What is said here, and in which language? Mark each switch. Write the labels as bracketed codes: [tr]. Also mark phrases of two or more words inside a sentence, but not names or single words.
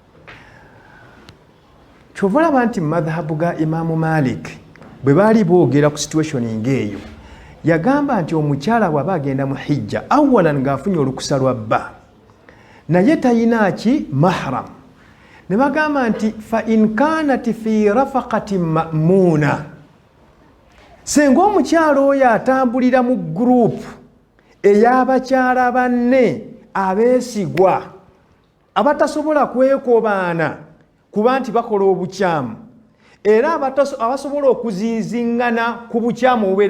[lg] kyova olaba nti mu madhahabu ga Imaamu Malik bwe baali boogera ku situationi ng'eyo yagamba nti omukyala bw'aba agenda mu hijja awalan ng'afunye olukusa lwa bba naye tayina ki mahram ne bagamba nti [ar] فإن كانت في رفقة مأمونة [lg] senga omukyala oyo atambulira mu gurupu ey'abakyala banne abeesigwa abatasobola kwekobaana kuba nti bakola obukyamu era abasobola okuziizingana ku bukyamu obubeera